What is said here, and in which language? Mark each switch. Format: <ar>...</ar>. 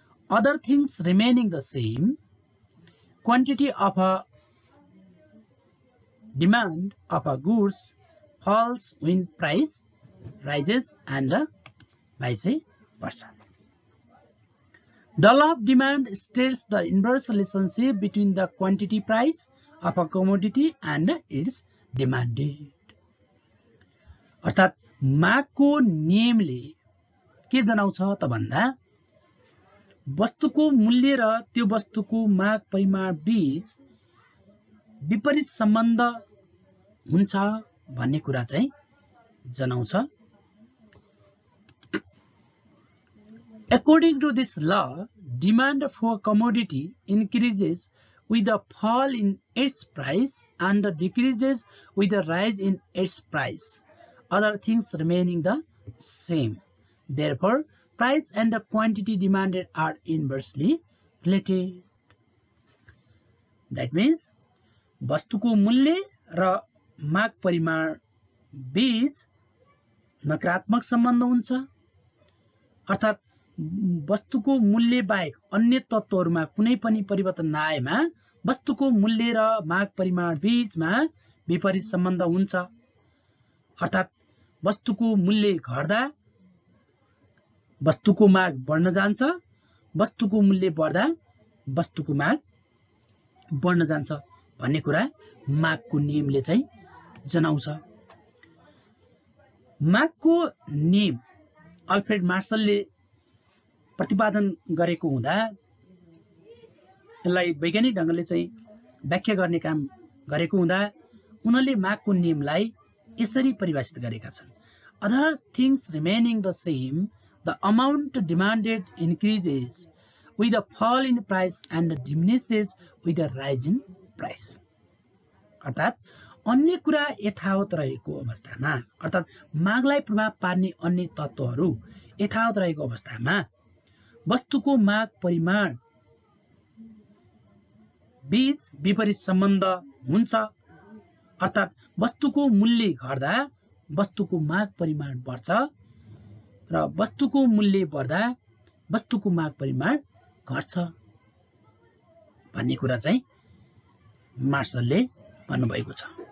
<en>Other things remaining the same, quantity of a demand of a goods falls when price rises and vice versa. The law of demand states the inverse relationship between the quantity price of a commodity and its demanded.</en> <ne>अर्थात् मागको नियमले के जनाउँछ त भन्दा वस्तुको मूल्य र त्यो वस्तुको माग परिमाण बीच विपरीत सम्बन्ध हुन्छ भन्ने कुरा चाहिँ जनाउँछ।</ne> <en>According to this law, demand for commodity increases with the fall in its price and decreases with the rise in its price, other things remaining the same. Therefore, price and the quantity demanded are inversely related. That means,</en> <ne>वस्तुको मूल्य र माग परिमाण बीच नकारात्मक सम्बन्ध हुन्छ। अर्थात् वस्तुको मूल्य बाहेक अन्य तत्त्वहरूमा कुनै पनि परिवर्तन नआएमा वस्तुको मूल्य र माग परिमाण बीचमा विपरीत सम्बन्ध हुन्छ। अर्थात् वस्तुको मूल्य घट्दा वस्तुको माग बढ्न जान्छ, वस्तुको मूल्य बढ्दा वस्तुको माग बढ्न जान्छ भन्ने कुरा मागको नियमले चाहिँ जनाउँछ। मागको नियम अल्फ्रेड मार्सलले प्रतिपादन गरेको हुँदा यसलाई वैज्ञानिक ढङ्गले चाहिँ व्याख्या गर्ने काम गरेको हुँदा उनले मागको नियमलाई यसरी परिभाषित गरेका छन्।</ne> <en>Other things remaining the same, the amount demanded increases with the fall in price and diminishes with the rise in price.</en> <ne>अर्थात् अन्य कुरा यथावत रहेको अवस्थामा, अर्थात् मागलाई प्रभाव पार्ने अन्य तत्त्वहरू यथावत रहेको अवस्थामा वस्तुको माग परिमाण बीच विपरीत सम्बन्ध हुन्छ, अर्थात् वस्तुको मूल्य घट्दा वस्तुको माग परिमाण बढ्छ र वस्तुको मूल्य बढ्दा वस्तुको माग परिमाण घट्छ भन्ने कुरा चाहिँ मार्सलले भन्नुभएको छ।</ne>